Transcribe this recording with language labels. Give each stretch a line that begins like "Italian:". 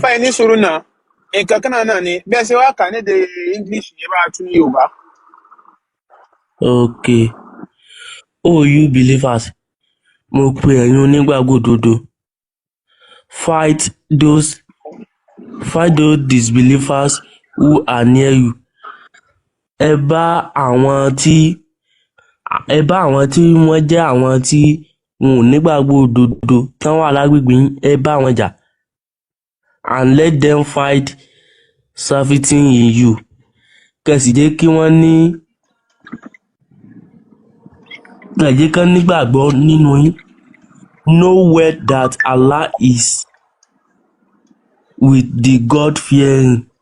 Yoruba: àfáà ní sùúrù náà nǹkan kan náà ni bí ẹ ṣe wá kà ní èdè English yẹn bá tún ní Yorùbá.
English: Okay. Oh, you believers,
Yoruba: mo pe ẹ̀yin onígbàgbọ́ òdodo.
English: Fight those disbelievers who are near you.
Yoruba: Ẹ bá àwọn tí wọ́n jẹ́ àwọn tí wọn ò nígbàgbọ́ òdodo tán wà lágbègbè yín, ẹ bá wọn jà.
English: And let them fight servitude in you.
Yoruba: Kẹ̀sì jẹ́ kí wọ́n nígbàgbọ́ nínú yín.
English: Know well that Allah is with the God-fearing.